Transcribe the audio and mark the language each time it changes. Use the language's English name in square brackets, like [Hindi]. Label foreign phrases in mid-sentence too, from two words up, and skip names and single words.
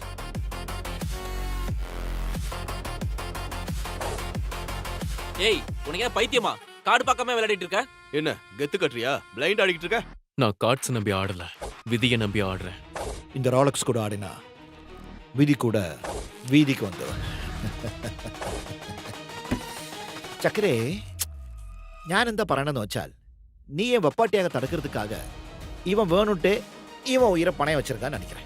[Tamil] ஏய், உனக்கு ஏன் பைத்தியமா? கார்டு பார்க்காம விளையாடிட்டு இருக்க? என்ன கெத்து கட்டுறியா? பிளைண்ட் ஆடிக்கிட்டு இருக்க? நான் கார்ட்ஸ் நம்பி ஆடல, விதியை நம்பி ஆடுறேன். இந்த ராலக்ஸ் கூட ஆடினா விதி கூட வீதிக்கு வந்துடும். [Malayalam] ചക്കരേ, ഞാൻ എന്താ പറയണെന്ന് വെച്ചാൽ നീയെ വെപ്പാട്ടിയാക [Tamil] തടുக்கிறதுக்காக இவன் வேணும்ட்டே இவன் உயிரை பணைய வச்சிருக்கான்னு நினைக்கிறேன்.